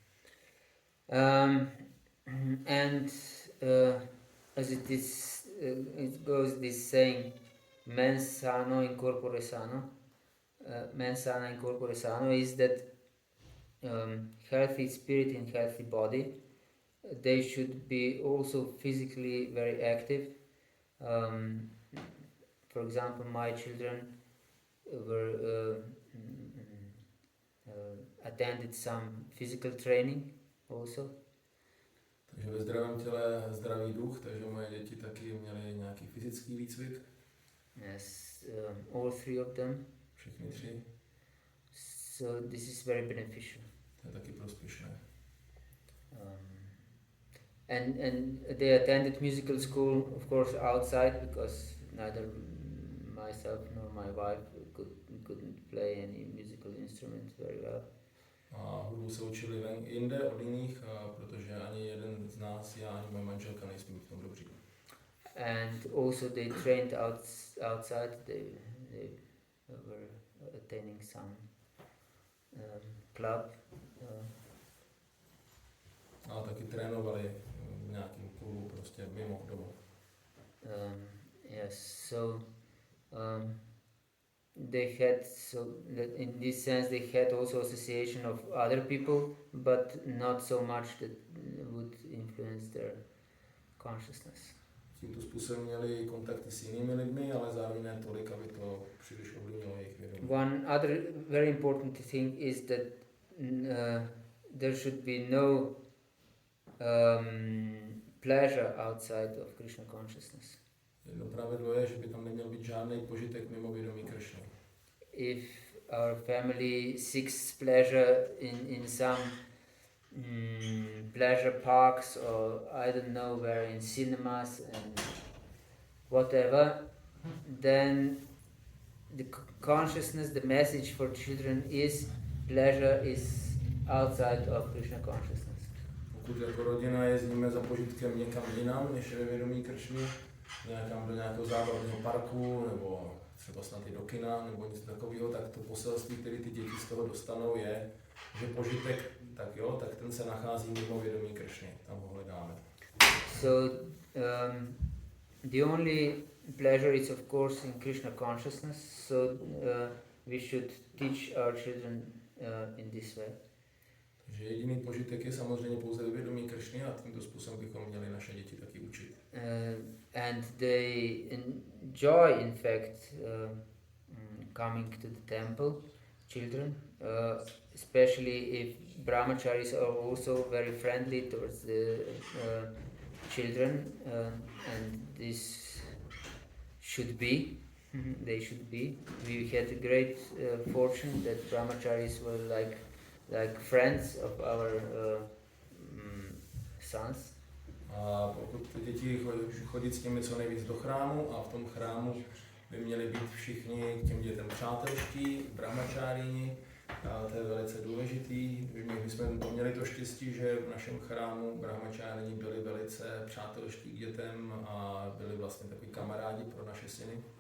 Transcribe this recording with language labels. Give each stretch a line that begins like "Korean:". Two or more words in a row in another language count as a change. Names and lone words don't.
English: And as it goes this saying,
Latin: mens sano in corpore sano. Mens sana in corpore sano
English: is that healthy spirit and healthy body, they should be also physically very active. For example, my children attended some physical training also.
Czech: Takže ve zdravém těle zdravý duch, takže moje děti taky měly nějaký fyzický výcvik.
English: Yes, all three of them.
Czech: Všechny 3.
English: So this is very beneficial.
Czech: To je taky prospěšné.
English: And they attended musical school, of course, outside, because neither myself nor my wife couldn't play any musical instrument very well.
Czech: A hudbu se učili jinde od jiných, protože ani jeden z nás, já ani moje manželka, nejsme v tom dobří.
English: And also they trained outside. They were attending some club.
Czech: A taky trénovali v nějakém klubu, prostě mimo domov.
English: Yes, so they had, so that in this sense they had also association of other people, but not so much that would influence their consciousness.
Czech: Tímto způsobem měli kontakty s jinými lidmi, ale zároveň ne tolik, aby to příliš ovlivnilo jejich vědomí.
English: One other very important thing is that there should be no pleasure outside of Krishna consciousness.
Czech: Jedno pravidlo je, že by tam neměl být žádný požitek mimo vědomí Kršny.
English: If our family seeks pleasure in some pleasure parks or I don't know where, in cinemas and whatever, then the consciousness, the message for children is pleasure is outside of Krishna consciousness.
Czech: Pokud jako rodina jezdíme za požitkem někam jinam, než je ve vědomí Kršny, někam do nějakého zábavního parku, nebo třeba snad i do kina, nebo něco takového, tak to poselství, které ty děti z toho dostanou, je, že požitek, tak jo, tak ten se nachází mimo vědomí Kršny, tam ho hledáme.
English: So the only pleasure is of course in Krishna consciousness, so we should teach our children in this way.
Czech: Takže jediný požitek je samozřejmě pouze ve vědomí Kršny a tímto způsobem bychom měli naše děti taky učit.
English: And they enjoy, in fact, coming to the temple, children, especially if brahmacharis are also very friendly towards the children, and this should be, they should be. We had a great fortune that brahmacharis were like friends of our sons.
Czech: A pokud děti chodit s nimi co nejvíc do chrámu a v tom chrámu by měli být všichni k těm dětem přátelští, brahmačárini, a to je velice důležitý. My jsme měli to štěstí, že v našem chrámu brahmačárini byli velice přátelští k dětem a byli vlastně takový kamarádi pro naše syny.